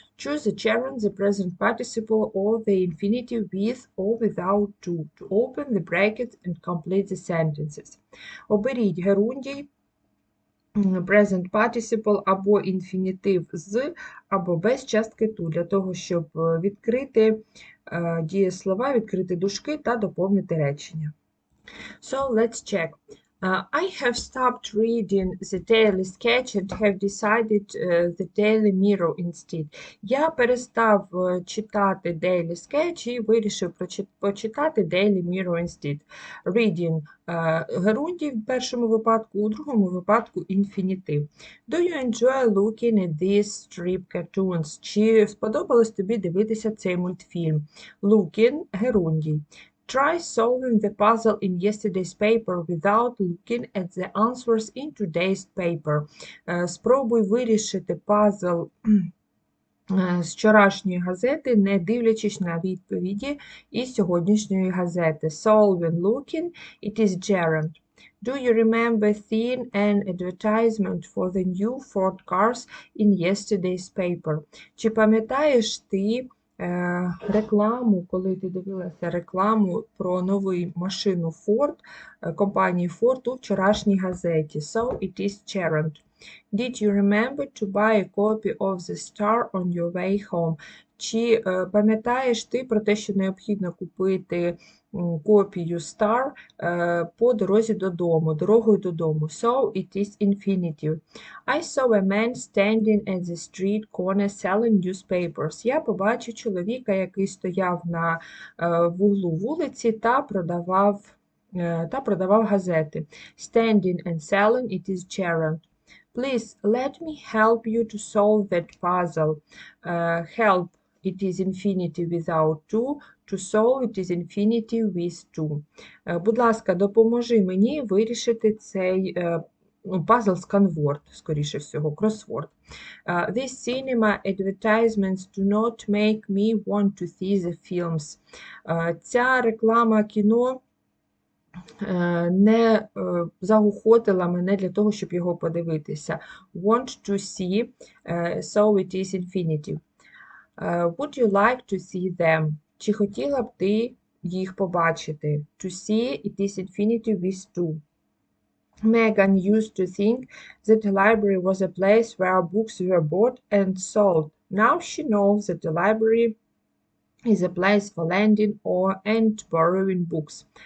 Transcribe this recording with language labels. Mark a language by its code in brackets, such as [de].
[en] Choose the gerund, the present participle, or the infinitive with or without to open the brackets and complete the sentences. [uk] Оберіть герундій, present participle або інфінітив з, або без частки to, для того, щоб відкрити дієслова, відкрити дужки та доповнити речення. [en] So, let's check. I have stopped reading the daily sketch and have decided the daily mirror instead. [uk] Я перестав читати daily sketch і вирішив почитати daily mirror [en] instead. [uk] Reading герундій в першому випадку, у другому випадку інфінітив. [en] Do you enjoy looking at these strip cartoons? [uk] Чи сподобалось тобі дивитися цей мультфільм? Looking – герундій. [en] Try solving the puzzle in yesterday's paper without looking at the answers in today's paper. [uk] Спробуй вирішити пазл з вчорашньої газети, не дивлячись на відповіді із сьогоднішньої газети. [en] Solving, looking, it is gerund. Do you remember seeing an advertisement for the new Ford cars in yesterday's paper? [uk] Чи пам'ятаєш ти рекламу, коли ти дивилася рекламу про нову машину Ford, компанії Ford у вчорашній газеті? [en] So it is gerund. Did you remember to buy a copy of the Star on your way home? [uk] Чи пам'ятаєш ти про те, що необхідно купити копію Star по дорозі додому, дорогою додому? [en] So it is infinitive. I saw a man standing at the street corner selling newspapers. [uk] Я побачив чоловіка, який стояв на вуглу вулиці та продавав газети. [en] Standing and selling, it is gerund. Please let me help you to solve that puzzle. Help, it is infinitive without to. To solve, it is infinitive with to. [uk] Будь ласка, допоможи мені вирішити цей пазл сканворд, скоріше всього, кросворд. [en] These cinema advertisements do not make me want to see the films. [uk] Ця реклама кіно не заохотила мене для того, щоб його подивитися. [en] Want to see, so it is infinitive. Would you like to see them? [uk] Чи хотіла б ти їх побачити? [en] To see, it is infinitive with to. Megan used to think that the library was a place where books were bought and sold. Now she knows that the library is a place for lending and borrowing books.